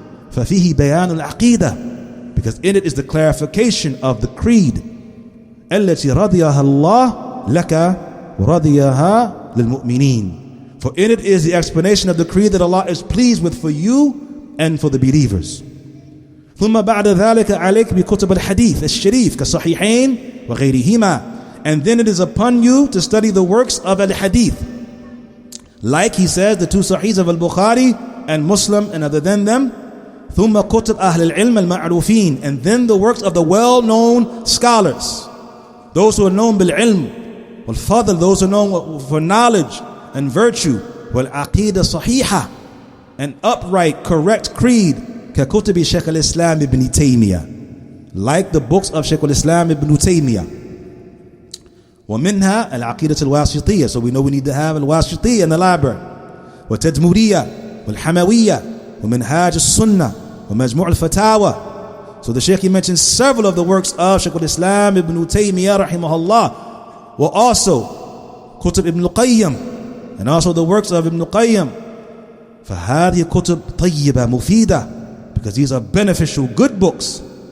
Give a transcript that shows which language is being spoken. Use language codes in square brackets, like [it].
[ar] فَفِيهِ بَيَانُ الْعَقِيدَةِ, [en] because in it is the clarification of the creed. [ar] الَّتِي رَضِيَهَا اللَّهُ لَكَ وَرَضِيَهَا لِلْمُؤْمِنِينَ. [en] For in it is the explanation of the creed that Allah is pleased with for you and for the believers. [ar] ثم بعد ذلك عليك بكتب الحديث الشريف كالصحيحين وغيرهما. [en] And then it is upon you to study the works of al-hadith. Like he says, the two sahihs of al-Bukhari and Muslim and other than them. [ar] ثم كتب أهل العلم المعروفين. [en] And then the works of the well-known scholars. Those who are known [ar] bil-ilm wal-fadl, [en] those who are known for knowledge and virtue. [ar] Wal-aqeedah sahiha, [en] an upright, correct creed. [ar] ككتب شيخ الإسلام ابن تيمية, [en] like the books of Shaykh al-Islam ibn Taymiyyah. [ar] ومنها العقيدة الواسطية, [en] so we know we need to have al-Wasitiyya in the library. [ar] والتدمرية والحموية ومنهاج السنة ومجموع الفتاوى [en] So the Shaykh, he mentions several of the works of Shaykh al-Islam ibn Taymiyyah rahimahullah, were also Kutub ibn al-Qayyim, and also the works of Ibn al-Qayyim. [ar] فهذه كتب طيبة مفيدة, [en] because these are beneficial, good books.